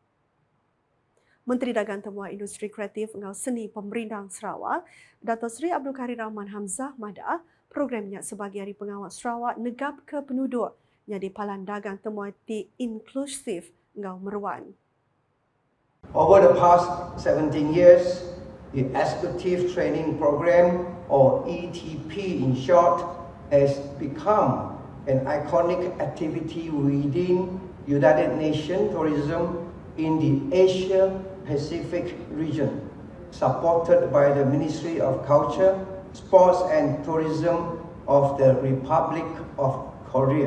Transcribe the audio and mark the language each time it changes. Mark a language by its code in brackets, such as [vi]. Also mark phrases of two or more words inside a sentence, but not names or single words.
[iba] Menteri Dagang Temuai Industri Kreatif ngau Seni Pemerintah Sarawak, Dato' Sri Abdul Karim Rahman Hamzah Madah, programnya sebagai Hari Pengawal Sarawak negap ke penduduk jadi palan dagang temuai ti inklusif ngau meruan. [en] Over the past 17 years, the Executive Training Program, or ETP in short, has become an iconic activity within United Nations tourism in the Asia-Pacific region, supported by the Ministry of Culture, Sports and Tourism of the Republic of Korea.